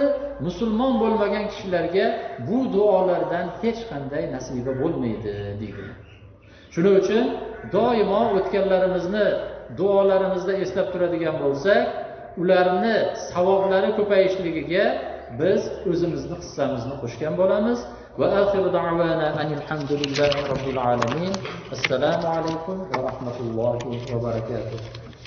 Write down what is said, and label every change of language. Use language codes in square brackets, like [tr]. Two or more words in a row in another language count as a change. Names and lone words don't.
[uz] Musulmon bo'lmagan kishilarga bu duolardan hech qanday nasiba bo'lmaydi deydilar. Shuning uchun doimo o'tganlarimizni duolarimizda eslab turadigan bo'lsak, ularni savoblari ko'payishligiga biz o'zimizni hissamizni qo'shgan bo'lamiz. [ar] وآخر دعوانا الحمد لله رب العالمين. السلام عليكم ورحمة الله وبركاته.